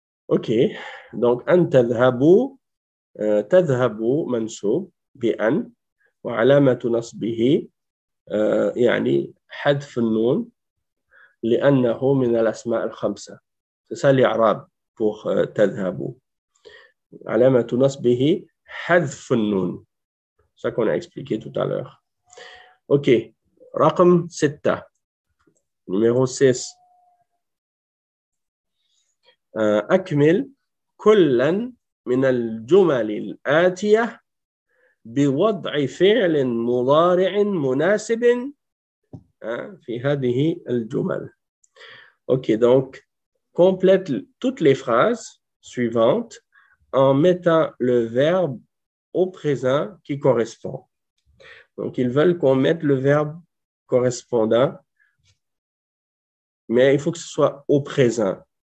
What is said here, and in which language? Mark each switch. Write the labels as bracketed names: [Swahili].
[Arabic] أوكي. donc أن تذهبوا. تذهبوا منصوب بأن وعلامة نصبه يعني حذف النون لأنه من الأسماء الخمسة. [French] C'est ça l'I'rab pour تذهبوا. [Arabic] علامة نصبه حذف النون. [French] C'est ça qu'on a expliqué tout à l'heure. OK. [Arabic] رقم 6. [French] numéro 6. [Arabic] أكمل كلا من الجمل الآتية بوضع فعل مضارع مناسب في هذه الجمل. [French] OK, donc complète toutes les phrases suivantes en mettant le verbe au présent qui correspond. Donc, ils veulent qu'on mette le verbe correspondant, mais il faut que ce soit au présent.